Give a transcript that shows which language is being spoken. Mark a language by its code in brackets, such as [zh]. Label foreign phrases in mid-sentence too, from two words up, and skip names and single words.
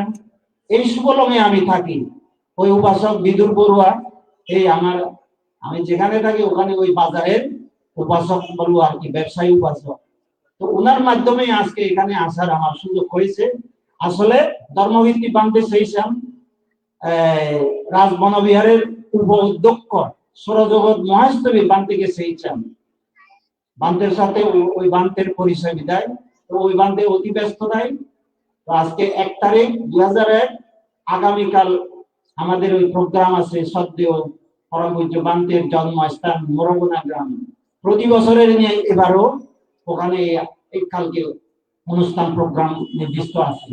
[bn] এই সুবলংয়ে আমি থাকি। ওই উপাসক বিদুর বড়ুয়া, এই আমি যেখানে থাকি ওখানে ওই বাজারের উপাসক বড়ুয়া আর কি, ব্যবসায়ী উপাসক। তো ওনার মাধ্যমে আজকে এখানে আসার আমার সুযোগ হয়েছে। আসলে ধর্মভিত্তিক বান্তে সেইসাম রাজবনবিহারের উপ অধ্যক্ষ সৌরজগৎ মহাস্তবী বান্তিকে সেইসাম বান্তের সাথে ওই বান্তের পরিচয় বিদায়। তো ওই বান্তে অতি ব্যস্ততায়। তো আজকে 1 তারিখ 2001, আগামীকাল আমাদের ওই প্রোগ্রাম আছে শ্রদ্ধেয় পরম পূজ্য বান্তের জন্মস্থান মোরগোনা গ্রাম। প্রতি বছরের নিয়ে এবারও ওখানে এই কালকে অনুষ্ঠান প্রোগ্রাম নির্দিষ্ট আছে।